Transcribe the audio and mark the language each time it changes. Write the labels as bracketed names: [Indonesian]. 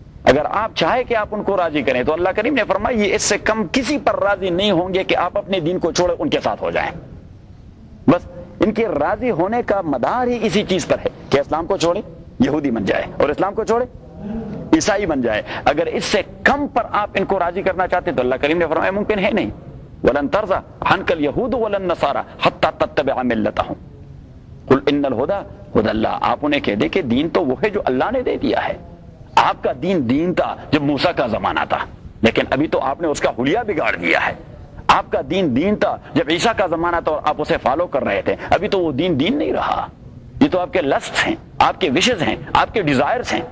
[Urdu] اگر آپ چاہے کہ آپ ان کو راضی کریں تو اللہ کریم نے فرمایا یہ اس سے کم کسی پر راضی نہیں ہوں گے کہ آپ اپنے دین کو چھوڑے ان کے ساتھ ہو جائیں. بس ان کے راضی ہونے کا مدار ہی اسی چیز پر ہے کہ اسلام کو چھوڑے یہودی بن جائے اور اسلام کو چھوڑے عیسائی بن جائے. اگر اس سے کم پر آپ ان کو راضی کرنا چاہتے تو اللہ کریم نے فرمایا ممکن ہے نہیں. [Arabic] ولن ترضى عنك اليهود ولا النصارى حتى تتبع ملتهم قل ان الهدى هدى الله. [Urdu] آپ انہیں کہہ دے کہ دین تو وہ ہے جو اللہ نے دے دیا ہے. آپ کا دین تھا جب موسیٰ کا زمانہ تھا, لیکن ابھی تو آپ نے اس کا حلیہ بگاڑ دیا ہے. آپ کا دین تھا جب عیسیٰ کا زمانہ تھا اور آپ اسے فالو کر رہے تھے, ابھی تو وہ دین نہیں رہا. یہ تو آپ کے لسٹ ہیں, آپ کے وشز ہیں, آپ کے ڈیزائرز ہیں.